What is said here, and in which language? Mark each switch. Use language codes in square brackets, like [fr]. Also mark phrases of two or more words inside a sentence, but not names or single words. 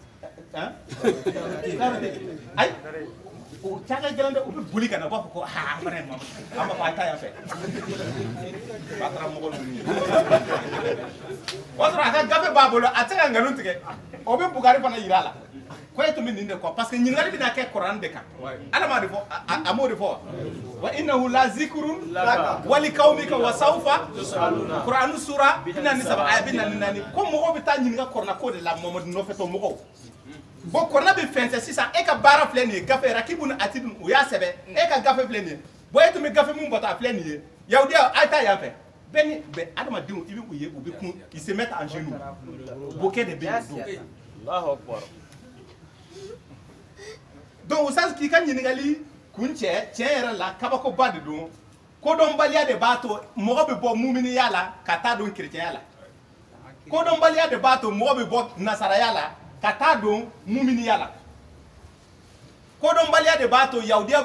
[bm] ayi o caga gɛlɛn dɛ u bɛ boli ka na u b'a fɔ ko aa an fana ye Mahamadu an b'a fɔ a ye taa yan fɛ ba taara mɔgɔ ninnu ye o y'a sɔrɔ a ka gafe b'a bolo a tɛ se ka nkalon tigɛ o bɛ Bugari fana yira a la ko e tun bɛ nin de kɔ [fr] parce que [bm] ɲininkali bɛna kɛ kuran de kan ala m'a de fɔ a m'o de fɔ wa [ar] إنه لذكر لك ولقومك وسوف [bm] kuran sura 47 aya 44 ko mɔgɔw bɛ taa ɲininka kuranna ko de la Mamadu nɔfɛtɔ mɔgɔw bon kuranna bɛ fɛnsɛ sisan e ka baara filɛ nin ye gafe rakibu ni atidu o y'a sɛbɛn e ka gafe filɛ nin ye bon e tun bɛ gafe min bɔtɔ a filɛ nin ye yahudiya a ye taa yan fɛ bɛɛ ni adamadenw i bɛ u ye u bɛ kun [fr] ils se mettent en genoux [bm] bokɛ de bɛ yen don [ar] الله أكبر. [bm] donc usaz k'i ka ɲininkali kun cɛ tiɲɛ yɛrɛ la kabakoba de don kodɔnbaliya de b'a to mɔgɔ bɛ bɔ muminiya la ka taa don kerecɛnya la kodɔnbaliya de b'a to mɔgɔ bɛ bɔ nasaraya la ka taa don muminiya la kodɔnbaliya de b'a to yahudiya